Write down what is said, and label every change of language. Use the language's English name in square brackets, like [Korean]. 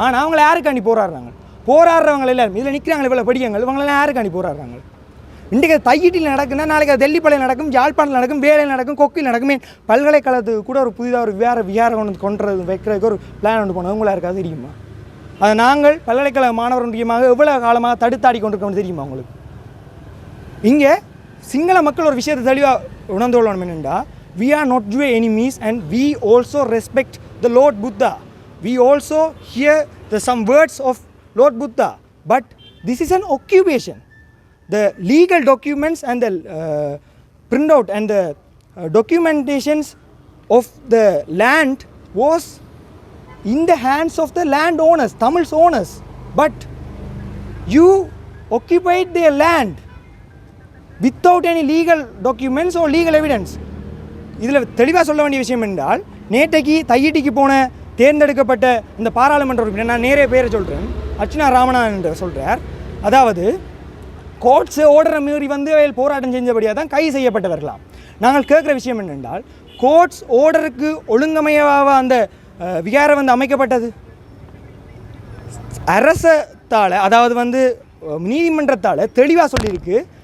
[Tamil] ஆனால் அவங்கள யாருக்காண்டி போராடுறாங்க? போராடுறவங்க எல்லாரும் இதில் நிற்கிறாங்க, இவ்வளோ படிக்கங்கள், இவங்களெல்லாம் யாருக்காண்டி போராடுறாங்க? இன்றைக்கு தையீட்டில் நடக்குன்னா நாளைக்கு அது தெல்லிப்பளையில் நடக்கும், யாழ்ப்பாணத்தில் நடக்கும், வேலையில் நடக்கும், கொக்கில் நடக்குமே. பல்கலைக்கழகத்துக்கு கூட ஒரு புதிதாக ஒரு விகாரம் கொண்டு வைக்கிறதுக்கு ஒரு பிளான் ஒன்று போனோம். உங்களாக இருக்காது தெரியுமா? அதை நாங்கள் பல்கலைக்கழக மாணவர் முக்கியமாக எவ்வளோ காலமாக தடுத்தாடி கொண்டிருக்கோம்னு தெரியுமா உங்களுக்கு? இங்கே சிங்கள மக்கள் ஒரு விஷயத்தை தெளிவாக உணர்ந்து கொள்ளணும் என்னென்னா, [English] we are not your enemies and we also respect the Lord Buddha. We also hear some words of Lord Buddha. But this is an occupation. The legal documents and the printout and the documentations of the land was in the hands of the landowners, Tamil's owners. But you occupied their land without any legal documents or legal evidence. [Tamil] இதில் தெளிவாக சொல்ல வேண்டிய விஷயம் என்றால், நேற்றைக்கு தையீட்டிக்கு போன தேர்ந்தெடுக்கப்பட்ட இந்த பாராளுமன்ற உறுப்பினர், நான் நேரே பேரை சொல்கிறேன், அர்ச்சனா ராமநாதன் என்று சொல்கிறார். அதாவது கோர்ட்ஸ் ஓர்டரை மீறி வந்து போராட்டம் செஞ்சபடியாக தான் கைது செய்யப்பட்டவர்களாம். நாங்கள் கேட்குற விஷயம் என்னென்றால், கோர்ட்ஸ் ஓர்டருக்கு ஒழுங்கமையாக அந்த விகாரம் வந்து அமைக்கப்பட்டது அரசத்தால், அதாவது வந்து நீதிமன்றத்தால் தெளிவாக சொல்லியிருக்கு.